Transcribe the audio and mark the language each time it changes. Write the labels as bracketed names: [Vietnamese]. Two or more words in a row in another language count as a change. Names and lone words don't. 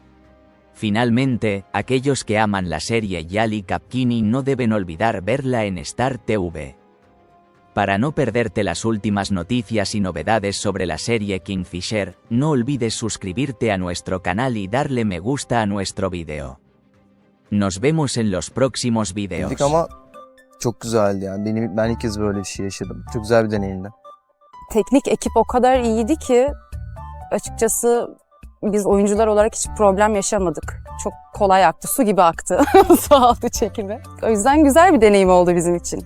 [Spanish] Finalmente, aquellos que aman la serie Yali Kapkini no deben olvidar verla en Star TV. Para no perderte las últimas noticias y novedades sobre la serie Kingfisher, no olvides suscribirte a nuestro canal y darle me gusta a nuestro video. Nos vemos en los próximos videos. [Turkish] Ama çok güzeldi yani. Ben ilk kez böyle bir şey yaşadım. Çok güzel bir deneyimdi. Teknik ekip o kadar iyiydi ki açıkçası biz oyuncular olarak hiç problem yaşamadık. Çok kolay aktı, su gibi aktı su altı çekimi. O yüzden güzel bir deneyim oldu bizim için.